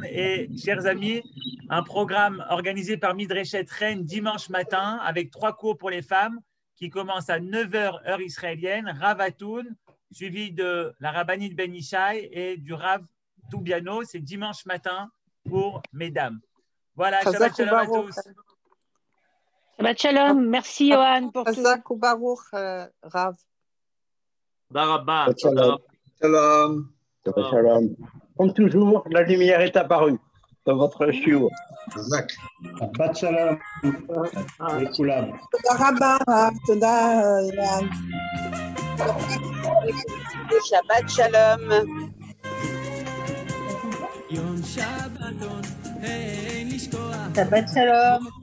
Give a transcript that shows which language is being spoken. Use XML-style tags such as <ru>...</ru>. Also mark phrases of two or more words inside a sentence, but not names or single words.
<fr>Et, chers amis, un programme organisé par Midreshet Rennes dimanche matin avec 3 cours pour les femmes qui commencent à 9h heure israélienne. Rav Atoun, suivi de la rabbinite Ben Ishai et du Rav Toubiano. C'est dimanche matin pour mesdames. Voilà,</fr> <he>שבת שלום</he> <fr>à tous.</fr> <he>שבת שלום.</he> <fr>Merci, Johan, pour tout.</fr> <he>חזק וברוך, רב. Barabba.</he> <fr>Shalom. Shalom. Comme toujours, la lumière est apparue dans votre shiur. Zach.</fr> <he>שבת שלום לכולם. תודה רבה, תודה אילן. שבת שלום. יום שבתון, אין לשכוח. שבת שלום.</he>